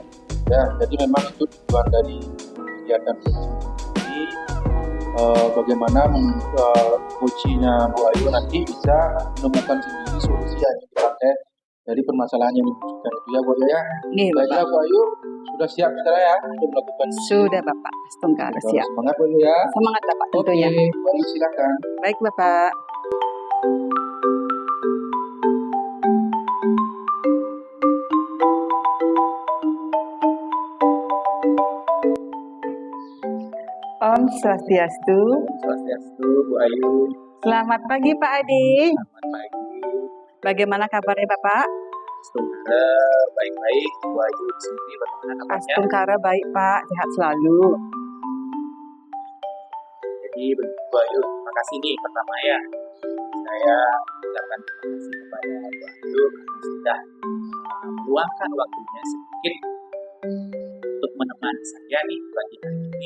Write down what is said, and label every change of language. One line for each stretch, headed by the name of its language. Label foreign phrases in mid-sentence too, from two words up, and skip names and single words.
Indonesian: Ya, jadi memang itu tujuan dari kegiatan coaching ini, bagaimana coachingnya Bu Ayu nanti bisa menemukan sendiri solusi yang dipakai dari permasalahan yang dibutuhkan itu ya Bu Ayu ya. Nih Baiklah Bapak. Bu Ayu, sudah siap sekarang ya untuk melakukan. Sudah Bapak. Astungkara siap. Semangat Bu Ayu ya. Semangat Bapak tentunya. Oke, Bu Ayu silakan. Baik Bapak.
Balinese: Om Swastiastu. Swastiastu Bu Ayu.
Indonesian: Selamat pagi Pak Adi. Selamat pagi. Bagaimana kabarnya Bapak? Astungkara baik-baik. Bu Ayu di sini bagaimana kabarnya? Astungkara baik Pak, sehat selalu. Jadi begitu Bu Ayu, terima kasih nih pertama ya. Saya ucapkan terima kasih kepada Bu Ayu karena sudah meluangkan waktunya sedikit untuk menemani saya nih pagi hari ini.